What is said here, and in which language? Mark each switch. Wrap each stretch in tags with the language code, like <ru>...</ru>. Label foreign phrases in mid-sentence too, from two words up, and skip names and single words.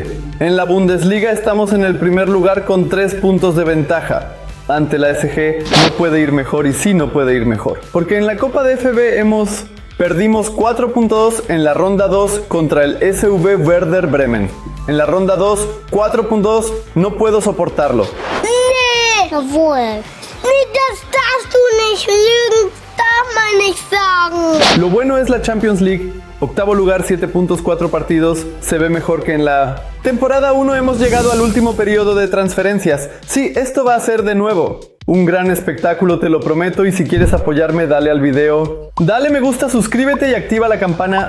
<es>En la Bundesliga estamos en el primer lugar con 3 puntos de ventaja. Ante la SG no puede ir mejor y sí no puede ir mejor. Porque en la Copa de FB perdimos 4 puntos en la ronda 2 contra el SV Werder Bremen. En la ronda 2, 4 puntos, no puedo soportarlo.</es> <de>Nee, jawohl. Nee, das darfst du nicht lügen. Darf man nicht sagen.</de> <es>Lo bueno es la Champions League. Octavo lugar, 7 puntos, 4 partidos. Se ve mejor que en la temporada 1. Hemos llegado al último periodo de transferencias. Sí, esto va a ser de nuevo un gran espectáculo, te lo prometo. Y si quieres apoyarme, dale al video, dale me gusta, suscríbete y activa la campana.</es>